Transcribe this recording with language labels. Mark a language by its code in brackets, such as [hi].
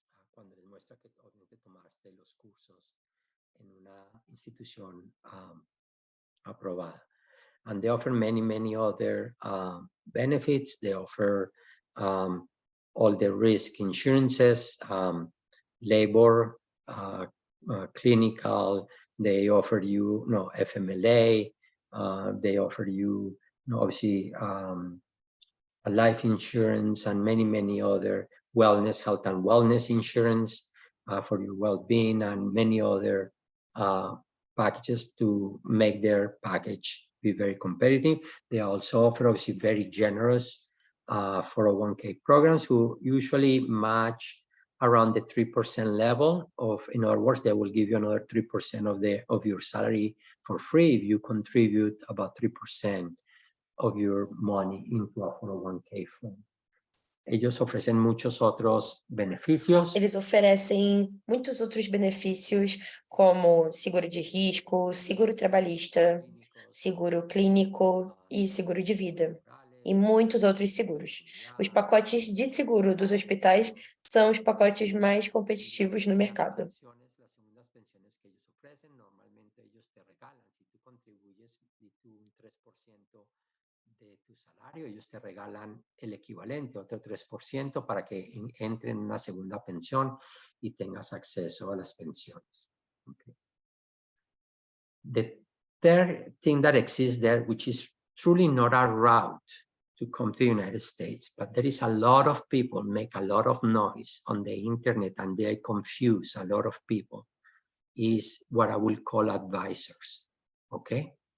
[es] Cuando les muestra que obviamente tomaste los cursos en una institución aprobada. [en] And they offer many other benefits. They offer all the risk insurances, labor, clinical. They offer you, FMLA. They offer you, obviously, a life insurance and many other wellness, health and wellness insurance for your well-being, and many other packages to make their package be very competitive. They also offer obviously very generous 401k programs who usually match around the 3% level of, in other words, they will give you another 3% of your salary for free if you contribute about 3% of your money into a 401k fund. [es] Ellos ofrecen muchos otros beneficios. [pt] Eles oferecem muitos outros benefícios, como seguro de risco, seguro trabalhista, seguro clínico e seguro de vida. e muitos outros seguros. Os pacotes de seguro dos hospitais são os pacotes mais competitivos no mercado. [es] Las segundas pensiones que ellos ofrecen, normalmente ellos te regalan, si tú contribuyes un 3% de tu salario, ellos te regalan el equivalente, otro 3%, para que entre en una segunda pensión y tengas acceso a las pensiones. [en] Okay. The third thing that exists there, which is truly not a route to come to the United States, but there is a lot of people make a lot of noise on the internet and they confuse a lot of people, is what I will call advisors, okay?